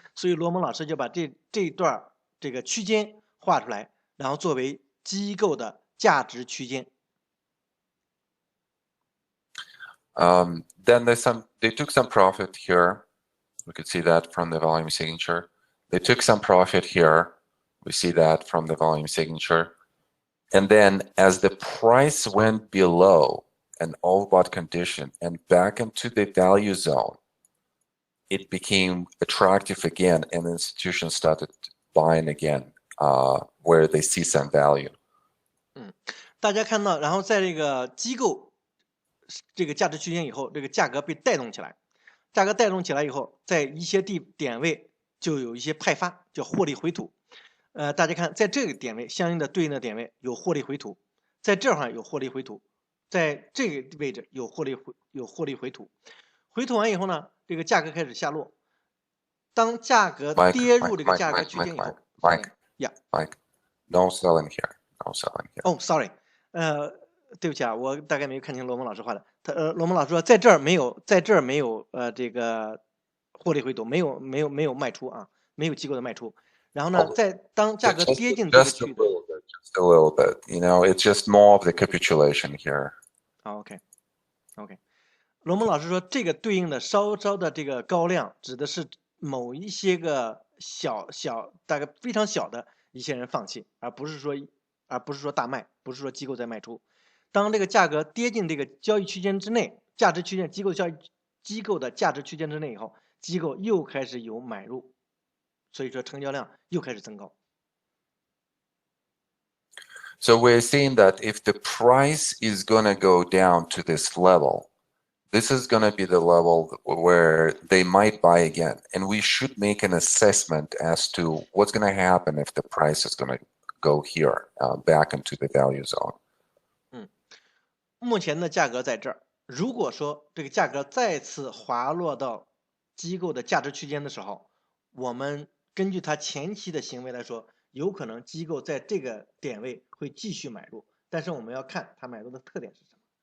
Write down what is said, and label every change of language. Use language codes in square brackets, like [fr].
[zh] 所以罗蒙老师就把这一段这个区间画出来，然后作为机构的价值区间。 [en] Then they took some profit here. We could see that from the volume signature. They took some profit here. We see that from the volume signature. And then as the price went below an overbought condition and back into the value zone, it became attractive again, and institutions started buying again, where they see some value. [zh] 大家看到，然后在这个机构这个价值区间以后，这个价格被带动起来，价格带动起来以后，在一些点位就有一些派发，叫获利回吐。大家看，在这个点位相应的对应的点位有获利回吐，在这儿有获利回吐，在这个位置有获利回吐。回吐完以后呢，这个价格开始下落。当价格跌入这个价格区间以后 [en] Mike, no selling here, no selling here. Oh, sorry. [zh] 对不起啊，我大概没有看清罗蒙老师画的。罗蒙老师说，在这儿没有这个获利回吐，没有卖出啊，没有机构的卖出。然后呢，当价格跌进这个区域 [en] just a little bit, you know, it's just more of the capitulation here. OK. [zh] 罗蒙老师说，这个对应的稍的这个高量，指的是某一些个大概非常小的一些人放弃，而不是说大卖，不是说机构在卖出。当这个价格跌进这个交易区间之内，价值区间机构的价值区间之内以后，机构又开始有买入，所以说成交量又开始增高。 [en] So we're seeing that if the price is going to go down to this level, this is going to be the level where they might buy again. And we should make an assessment as to what's going to happen if the price is going to go here, back into the value zone. [zh] 目前的价格在这儿，如果说这个价格再次滑落到机构的价值区间的时候，我们根据它前期的行为来说，有可能机构在这个点位会继续买入，但是我们要看它买入的特点是什么。